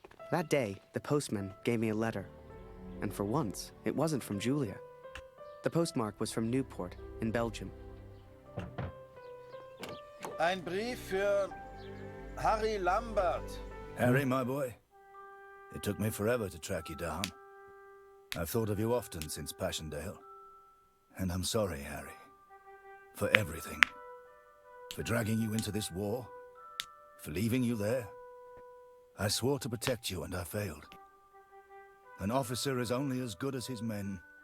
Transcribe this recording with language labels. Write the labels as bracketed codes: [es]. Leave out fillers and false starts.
[en] That day, the postman gave me a letter. And for once, it wasn't from Julia. The postmark was from Newport, in Belgium. [de] Ein Brief für Harry Lambert. [en] Harry, my boy. It took me forever to track you down. I've thought of you often since Passchendaele. And I'm sorry, Harry. For everything. For dragging you into this war. For leaving you there. I swore to protect you and I failed. An officer is only as good as his men.